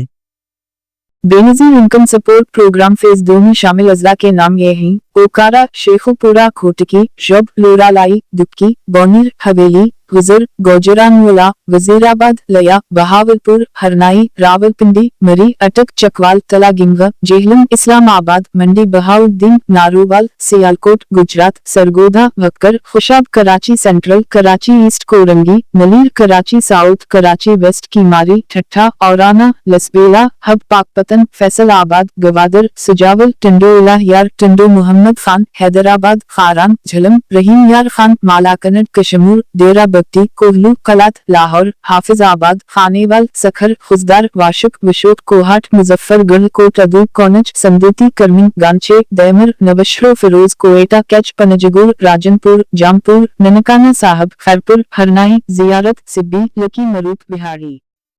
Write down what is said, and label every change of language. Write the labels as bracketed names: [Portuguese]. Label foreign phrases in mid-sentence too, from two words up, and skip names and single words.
[Urdu] بے نظیر انکم سپورٹ پروگرام فیز 2 میں شامل اضلاع کے نام یہ ہیں: اوکارا، شیخوپورہ، کھوٹکی، شب، لورالائی، دبکی، بونیر، حویلی، گزر، گوجرانوالہ، وزیرآباد، لیا، بہاولپور، ہرنائی، راولپنڈی، مری، اٹک، چکوال، تلا گنگا، جہلم، اسلام آباد، منڈی بہاؤالدین، نارووال، سیالکوٹ، گجرات، سرگودا، وکر، خوشاب، کراچی سینٹرل، کراچی ایسٹ، کورنگی، نلیر، کراچی ساؤتھ، کراچی ویسٹ، کیماری، ٹھٹھا، اورانہ، لسبیلا، ہب، پاکپتن، فیصل آباد، گوادر، سجاول، ٹنڈو الہ یار، ٹنڈو محمد خان، حیدرآباد، خاران، جھلم، رحیم یار خان، مالاکنڈ، کشمور، ڈیرہ بگٹی، کوہلو، کلات، لاہور، حافظ آباد، خانیوال، سکھر، خزدار، واشک، وشوٹ، کوہاٹ، مظفر گڑھ، کوٹ ادو، کونچ، سمدوتی، کرمی، گانچے، دیمر، نوشہرو، فیروز، کوئٹہ، کیچ، پنجگور، راجنپور، جامپور، ننکانہ صاحب، خیرپور، ہرنائی، زیارت، سبی، لکی، مروت، بہاری۔